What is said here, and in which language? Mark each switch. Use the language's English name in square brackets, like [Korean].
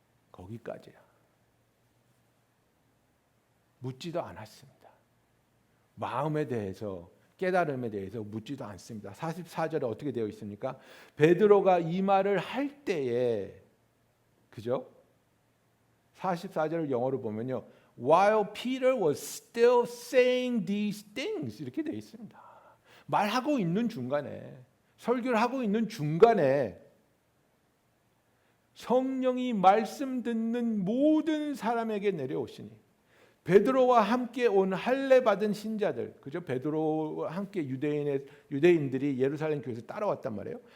[Korean] 거기까지야. 묻지도 않았습니다. 마음에 대해서, 깨달음에 대해서 묻지도 않습니다. 44절에 어떻게 되어 있습니까? 베드로가 이 말을 할 때에, 그죠? 44절을 영어로 보면요, [English] while Peter was still saying these things, [Korean] 이렇게 되어 있습니다. 말하고 있는 중간에, 설교를 하고 있는 중간에 성령이 말씀 듣는 모든 사람에게 내려오시니, 베드로와 함께 온 할례 받은 신자들, 그죠? 베드로와 함께 유대인들이 예루살렘 교회에서 따라왔단 말이에요.